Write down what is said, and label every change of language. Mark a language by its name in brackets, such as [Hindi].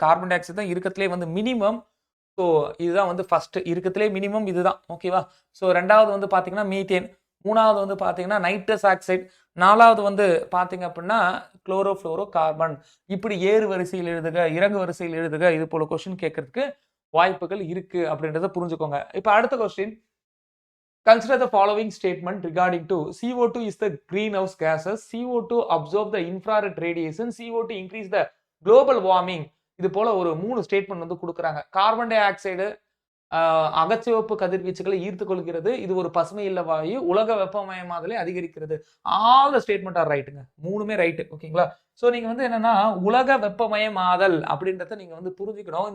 [Tamil] Carbon di oxide தான் இருக்கிறதுலே வந்து மினிமம். ஸோ இதுதான் வந்து ஃபர்ஸ்ட் இருக்கிறதுலே மினிமம் இதுதான். ஓகேவா? ஸோ 2வது வந்து பார்த்தீங்கன்னா மீத்தேன். 3வது வந்து பார்த்தீங்கன்னா நைட்ரஸ் ஆக்சைடு. 4வது வந்து பார்த்தீங்க அப்படின்னா குளோரோஃப்ளோரோ கார்பன். இப்படி ஏறு வரிசையில் எழுதுக, இறங்கு வரிசையில் எழுதுக. இது போல கொஸ்டின் கேட்கறதுக்கு வாய்ப்புகள் இருக்கு அப்படின்றத புரிஞ்சுக்கோங்க. இப்ப அடுத்த question. [English] Consider the following statement regarding to CO2 is the greenhouse gases. CO2 absorb the infrared radiation. CO2 increase the global warming. [Tamil] இது போல ஒரு 3 ஸ்டேட்மெண்ட் வந்து கொடுக்குறாங்க. கார்பன் டை ஆக்சைடு அகச்சிவப்பு கதிர்வீச்சுகளை ஈர்த்து கொள்கிறது. இது ஒரு பசுமை இல்ல வாயு. உலக வெப்பமயமாதலை அதிகரிக்கிறது. [English] All the statement are ரைட்டுங்க. [Tamil] 3மே ரைட். ஓகேங்களா? சோ நீங்க வந்து என்னன்னா உலக வெப்பமயமாதல் அப்படின்றத நீங்க வந்து புரிஞ்சுக்கணும்.